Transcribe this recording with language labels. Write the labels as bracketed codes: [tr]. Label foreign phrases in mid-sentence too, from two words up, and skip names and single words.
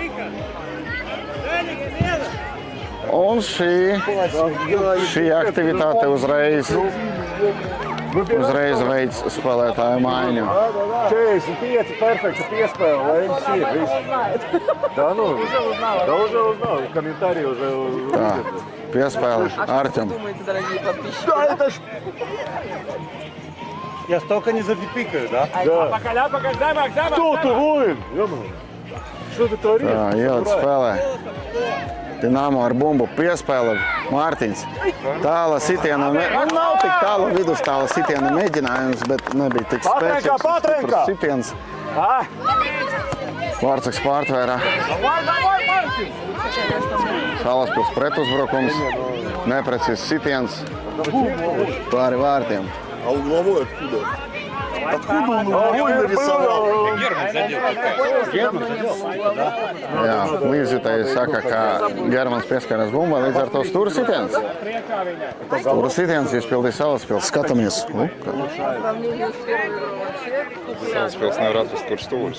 [lv] Un šī aktivitāte uzreiz veids spēlētāju maiņu. 45 perfekta piespēle, lai jums ir viss. Tā nu, daudz nav, komentāri уже. Tā, piespēle Artjom. [ru] Я столько не запипикаю, да? Кто ты, воин? Что ты творишь? [lv] Tā, ielikt spēlē. Dinamo ar bumbu piespēle Mārtiņš. Tāla sitiena, nav tik tāla vidustāla sitiena mēģinājums, bet nebija tik spēcīgs sitiens. Vārtsargs pārtvēra. Salaspils pretuzbrukums, neprecīzs sitiens pāri vārtiem. [ru] Откуда он его нарисовал? [lv] Jā, līdzjutēji saka, ka Germans pieskaras bumbai, līdz ar to stūra sitiens. Stūra sitiens izpildīja Salaspils. Skatāmies. Salaspils nevar atrast, kur stūris.